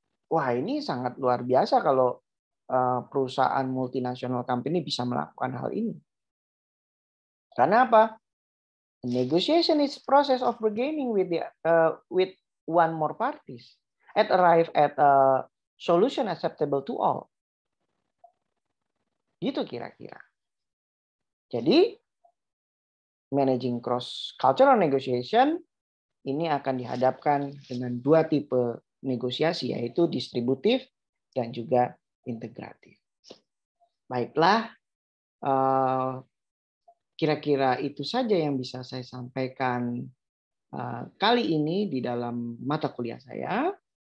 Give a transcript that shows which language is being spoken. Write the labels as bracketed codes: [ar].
[id] Wah, ini sangat luar biasa kalau perusahaan multinasional company bisa melakukan hal ini. Karena apa? [en] Negotiation is process of bargaining with one more parties and arrive at a solution acceptable to all. [id] Gitu kira-kira. Jadi, [en] managing cross cultural negotiation [id] ini akan dihadapkan dengan dua tipe negosiasi, yaitu distributif dan juga integratif. Baiklah, kira-kira itu saja yang bisa saya sampaikan kali ini di dalam mata kuliah saya.